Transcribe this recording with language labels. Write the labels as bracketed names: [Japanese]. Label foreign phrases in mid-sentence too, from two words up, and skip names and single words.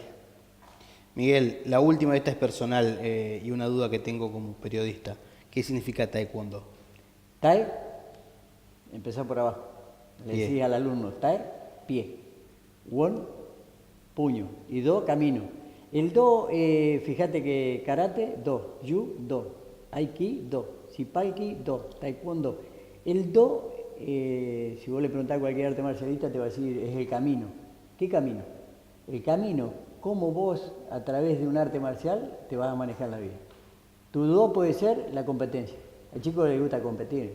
[Spanish] Miguel, la última, esta es personal y una duda que tengo como periodista. ¿Qué significa taekwondo? Tae, empezá por abajo. Le Pie. decís al alumno, tae, pie. Won, puño. Y do, camino. El do, fíjate que karate, do. Yu, do. Aiki, do. Sipalki, do. Taekwondo. El do, si vos le preguntás a cualquier arte marcialista, te va a decir, es el camino. ¿Qué camino? El camino, cómo vos, a través de un arte marcial, te vas a manejar la vida. Tu do puede ser la competencia. Al chico le gusta competir.